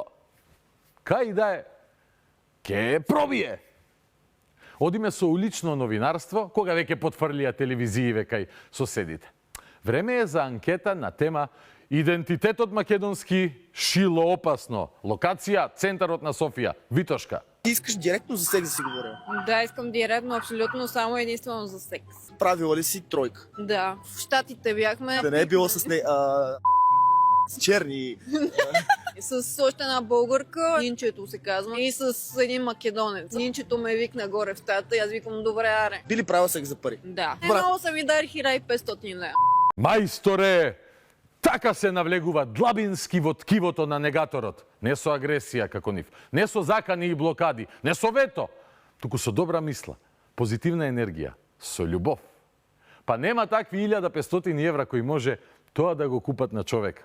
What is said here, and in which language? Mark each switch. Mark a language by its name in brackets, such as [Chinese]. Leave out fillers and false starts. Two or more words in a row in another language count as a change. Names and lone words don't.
[Macedonian] Кај да е, ке пробие. Одиме со улично новинарство, кога веќе потфрлија телевизииве кај соседите. Време е за анкета на тема идентитетот македонски шило опасно. Локација, центарот на Софија, Витошка. [Bulgarian] Ти искаш директно за секс да си говоря? Да, искам директно, абсолютно само единствено за секс. Правила ли си тройка? Да, в Щатите бяхме. Да не е било с С черни. С още една българка, Нинчето се казва, и с един македонец. Нинчето ме викна горе в стаята и аз викам, добре, аре. Били правил секс за пари? Да. Брат. Много са ми дари 1500 лева. [Macedonian] Мајсторе, така се навлегува длабински во ткивото на негаторот. Не со агресија како нив, не со закани и блокади, не со вето, туку со добра мисла, позитивна енергија, со љубов. Па нема такви 1500 евра кои може тоа да го купат на човек.